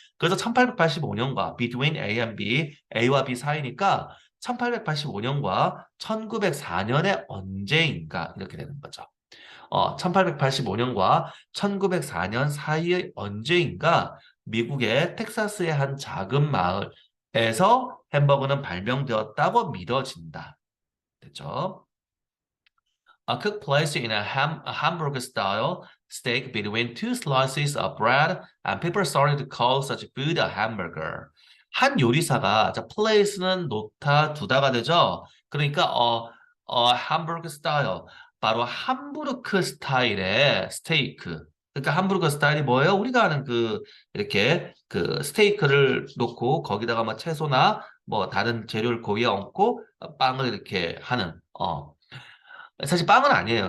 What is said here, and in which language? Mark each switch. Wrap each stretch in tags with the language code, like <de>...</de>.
<ko>그래서 1885년과</ko> <en>between A and B,</en> <ko>A와 B 사이니까 1885년과 1904년의 언제인가, 이렇게 되는 거죠. 1885년과 1904년 사이의 언제인가 미국의 텍사스의 한 작은 마을에서 햄버거는 발명되었다고 믿어진다. 됐죠?</ko> <en>Cook placed in a hamburger style steak between two slices of bread and people started to call such food a hamburger.</en> <ko>한 요리사가 자 place는 놓다 두다가 되죠. 그러니까 hamburger style 바로 함부르크 스타일의 스테이크. 그러니까 함부르크 스타일이 뭐예요? 우리가 아는 그 이렇게 그 스테이크를 놓고 거기다가 뭐 채소나 뭐 다른 재료를 고기에 얹고 빵을 이렇게 하는 사실 빵은 아니에요.</ko>